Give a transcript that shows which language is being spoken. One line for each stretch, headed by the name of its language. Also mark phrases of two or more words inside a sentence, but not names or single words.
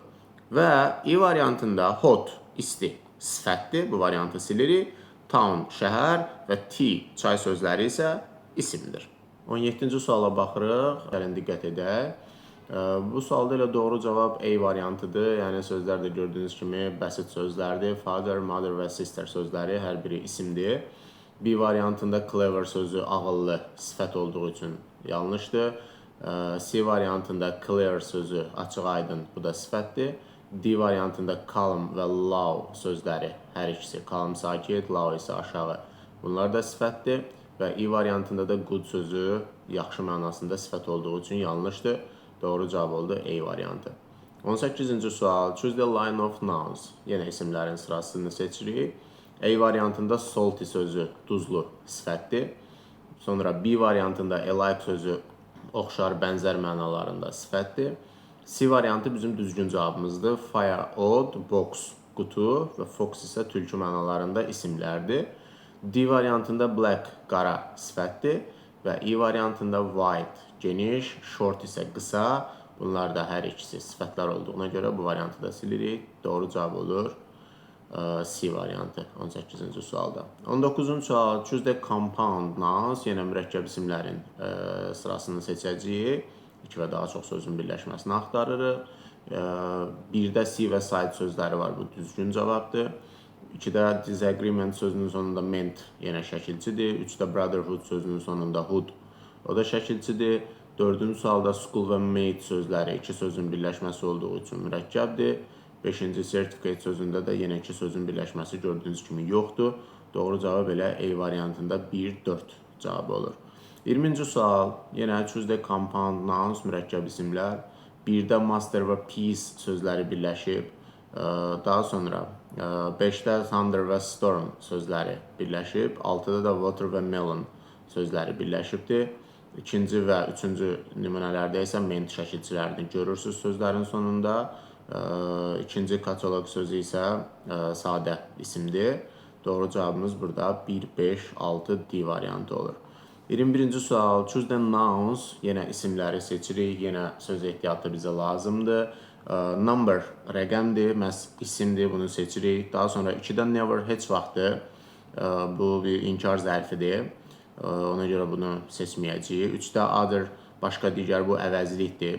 Azerbaijani: Və E variantında hot, isti, sifətdir. Bu variantı silirik. Town, şəhər və tea, çay sözləri isə isimdir. 17-ci suala baxırıq. Gəlin diqqət edək. Bu sualda elə doğru cavab A variantıdır. Yəni sözlər də gördüyünüz kimi bəsit sözlərdir.
English: Father, mother
Azerbaijani: və sister sözləri hər biri isimdir. B variantında clever sözü ağıllı sifət olduğu üçün yanlışdır. C variantında clear sözü açıq aydın, bu da sifətdir. D variantında calm və low sözləri hər ikisi calm sakit, low isə aşağı. Bunlar da sifətdir. Və E variantında da good sözü yaxşı mənasında sifət olduğu üçün yanlışdır. Doğru cavab oldu A variantı. 18-ci sual.
English: Choose the line of nouns.
Azerbaijani: Yenə isimlərin sırasını seçirik. A variantında salty sözü duzlu sifətdir. Sonra B variantında alike sözü oxşar, bənzər mənalarında sifətdir. C variantı bizim düzgün cavabımızdır.
English: Fire, odd, box,
Azerbaijani: qutu və fox isə tülkü mənalarında isimlərdir. D variantında black, qara sifətdir. Və E variantında wide, geniş, short isə qısa. Bunlar da hər ikisi sifətlər olduğuna görə bu variantı da silirik. Doğru cavab olur C variantı 18-ci sualda. 19-cu sual.
English: Choose the compound nouns.
Azerbaijani: Yenə mürəkkəb isimlərin sırasını seçəcəyik. İki və daha çox sözün birləşməsini axtarırıq. Birdə C və side sözləri var. Bu düzgün cavabdır. 2-də disagreement sözünün sonunda ment yenə şəkilçidir. 3-də brotherhood sözünün sonunda hood, o da şəkilçidir. 4-cü sualda school və mate sözləri iki sözün birləşməsi olduğu üçün mürəkkəbdir. 5-ci certificate sözündə də yenə iki sözün birləşməsi gördüyünüz kimi yoxdur. Doğru cavab elə A variantında 1-4 cavabı olur. 20-ci sual. Yenə
English: choose the compound nouns,
Azerbaijani: mürəkkəb isimlər. 1-də master və piece sözləri birləşib Daha sonra 5-də thunder və storm sözləri birləşib, 6-da da water və melon sözləri birləşibdir. İkinci və üçüncü nümunələrdə isə ment şəkilçilərini görürsünüz sözlərin sonunda. İkinci katalog sözü isə sadə isimdir. Doğru cavabımız burada 1, 5, 6 D variantı olur. 21-ci sual.
English: Choose the nouns.
Azerbaijani: Yenə isimləri seçirik. Yenə söz ehtiyatı bizə lazımdır. Number rəqəmdir, məhz isimdir, bunu seçirik. Daha sonra 2-də never, heç vaxtı. Bu bir inkar zərfidir. Ona görə bunu seçməyəcəyik. 3-də other, başqa digər, bu əvəzlikdir.